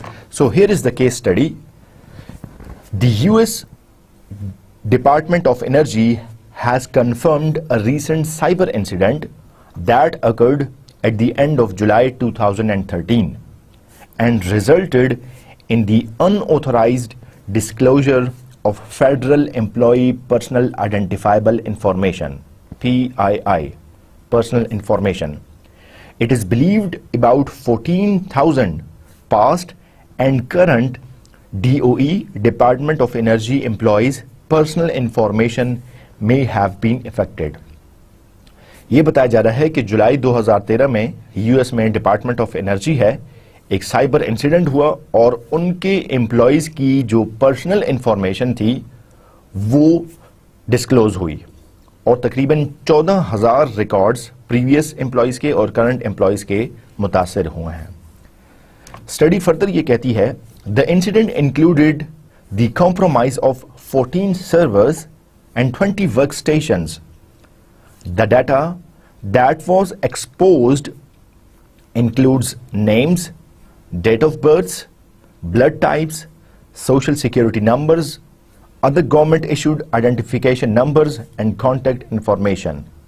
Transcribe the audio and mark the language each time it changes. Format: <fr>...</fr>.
<en>So here is the case study. The US Department of Energy has confirmed a recent cyber incident that occurred at the end of July 2013 and resulted in the unauthorized disclosure of Federal Employee Personal Identifiable Information, PII, personal information. It is believed about 14,000 past and current DOE, Department of Energy employees' personal information may have been affected.</en> <ur>یہ بتایا جا رہا ہے کہ جولائی 2013 میں US میں department of energy ہے، ایک سائبر انسیڈنٹ ہوا اور ان کے امپلائیز کی جو پرسنل انفارمیشن تھی وہ ڈسکلوز ہوئی اور تقریباً 14,000 ریکارڈز پریویس امپلائیز کے اور کرنٹ امپلائیز کے متاثر ہوئے ہیں. اسٹڈی فردر یہ کہتی ہے</ur> <en>the incident included the compromise of 14 servers and 20 workstations. The data that was exposed includes names, date of births, blood types, social security numbers, other government issued identification numbers and contact information.</en>